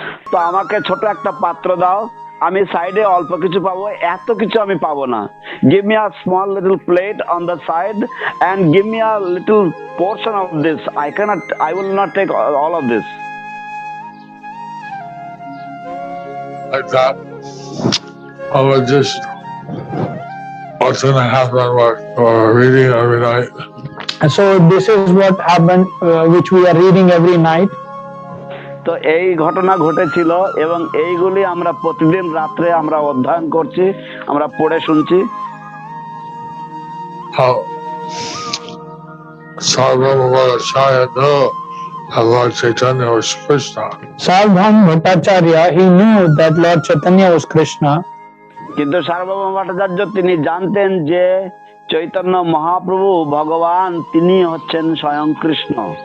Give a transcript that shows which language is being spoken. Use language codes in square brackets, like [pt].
[bn] তো আমাকে ছোট একটা পাত্র দাও, আমি সাইডে অল্প কিছু পাবো, এত কিছু আমি পাবো না। [en] Give me a small little plate on the side and give me a little portion of this. I will not take all of this. Like that, I would just, what's going to happen, we're reading every night. And so this is what happened, which we are reading every night. [bn] তো এই ঘটনা ঘটেছিল এবং এইগুলি আমরা প্রতিদিন রাত্রে আমরা অধ্যয়ন করছি, আমরা পড়ে শুনছি। [en] Sarvabhauma Bhattacharya knew that Lord Chaitanya was Krishna. Sarvabhauma Bhattacharya, he knew that Lord Chaitanya was Krishna. [bn] কিন্তু সার্বভৌম ভট্টাচার্য তিনি জানতেন যে চৈতন্য মহাপ্রভু ভগবান, তিনি হচ্ছেন স্বয়ং কৃষ্ণ।